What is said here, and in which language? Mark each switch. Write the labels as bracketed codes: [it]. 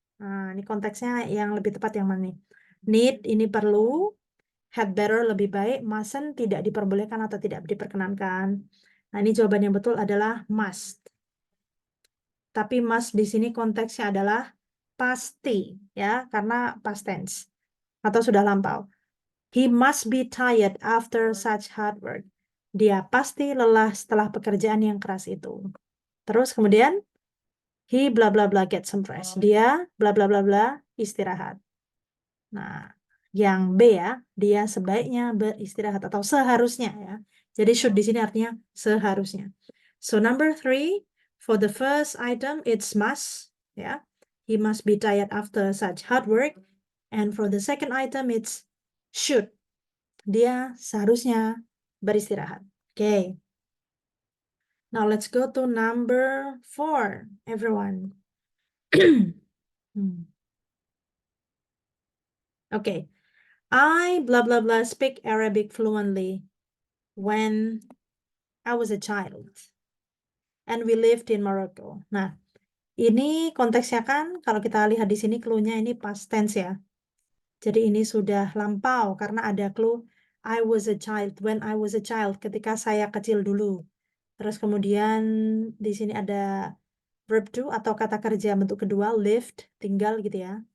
[id] Nah, ini konteksnya yang lebih tepat yang mana nih? Need ini perlu, had better lebih baik, mustn't tidak diperbolehkan atau tidak diperkenankan. Nah, ini jawaban yang betul adalah must. Tapi must di sini konteksnya adalah pasti ya, karena past tense atau sudah lampau. [en] He must be tired after such hard work. [id] Dia pasti lelah setelah pekerjaan yang keras itu. Terus kemudian [en] he bla bla bla get some rest. [id] Dia bla bla bla bla istirahat. Nah, yang B ya, dia sebaiknya beristirahat atau seharusnya ya. Jadi should di sini artinya seharusnya. [en] So number 3, for the first item it's must ya. He must be tired after such hard work. And for the second item it's should. [id] Dia seharusnya beristirahat. Okay. [en] Now let's go to number 4, everyone. Okay. I blah blah blah speak Arabic fluently when I was a child and we lived in Morocco. [id] Nah, ini konteksnya kan kalau kita lihat di sini clue-nya ini past tense ya. Jadi ini sudah lampau karena ada clue [en] I was a child [id] when I was a child ketika saya kecil dulu. Terus kemudian di sini ada verb to atau kata kerja bentuk kedua lived, tinggal gitu ya.